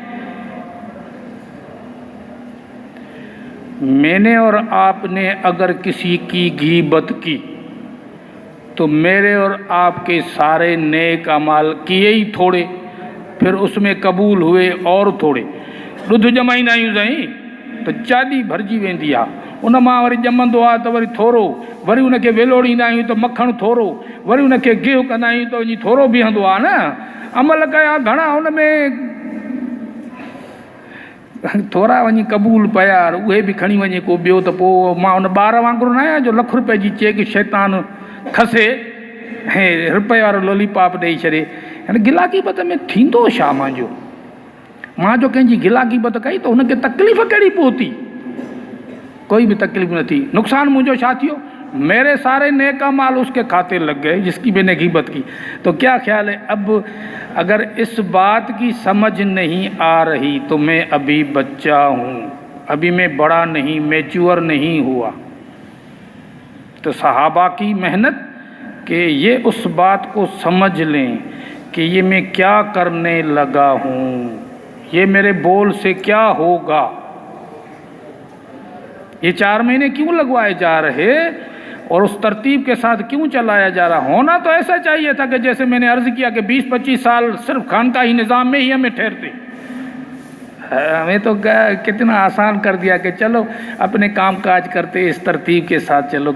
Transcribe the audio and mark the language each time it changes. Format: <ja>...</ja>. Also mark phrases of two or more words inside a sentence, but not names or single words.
<ur>میں نے اور آپ نے اگر کسی کی غیبت کی تو میرے اور آپ کے سارے نیک اعمال کیے ہی تھوڑے، پھر اس میں قبول ہوئے اور تھوڑے.</ur> <sd>ॾुध ॼमाईंदा आहियूं साईं त चाॾी भरिजी वेंदी आहे, उन मां वरी ॼमंदो आहे त वरी थोरो, वरी उनखे वेलोड़ींदा आहियूं त मखणु थोरो, वरी उनखे गिहु कंदा आहियूं त वञी थोरो बीहंदो आहे न. अमल कया घणा, उन में थोरा वञी क़बूल पिया, उहे बि खणी वञे को ॿियो. त पोइ मां उन ॿार वांगुरु न आहियां जो ₹1,00,000 जी चेक शैतान खसे ऐं रुपए वारो लॉलीपॉप ॾेई छॾे. हाणे गिला क़ीमत में थींदो छा मुंहिंजो? मां जो कंहिंजी गिला क़ीमत कई त हुनखे तकलीफ़ कहिड़ी पहुती?</sd> <ur>کوئی بھی تکلیف نہ تھی.</ur> <sd>नुक़सान मुझे छा थियो?</sd> <ur>میرے سارے نیک اعمال اس کے کھاتے لگ گئے جس کی میں نے غیبت کی. تو کیا خیال ہے، اب اگر اس بات کی سمجھ نہیں آ رہی تو میں ابھی بچہ ہوں، ابھی میں بڑا نہیں، میچور نہیں ہوا. تو صحابہ کی محنت کہ یہ اس بات کو سمجھ لیں کہ یہ میں کیا کرنے لگا ہوں، یہ میرے بول سے کیا ہوگا. یہ 4 مہینے کیوں لگوائے جا رہے اور اس ترتیب کے ساتھ کیوں چلایا جا رہا؟ ہونا تو ایسا چاہیے تھا کہ جیسے میں نے عرض کیا کہ 20-25 سال صرف خانقاہی نظام میں ہی ہمیں ٹھہرتے. ہمیں تو کتنا آسان کر دیا کہ چلو اپنے کام کاج کرتے اس ترتیب کے ساتھ چلو.</ur>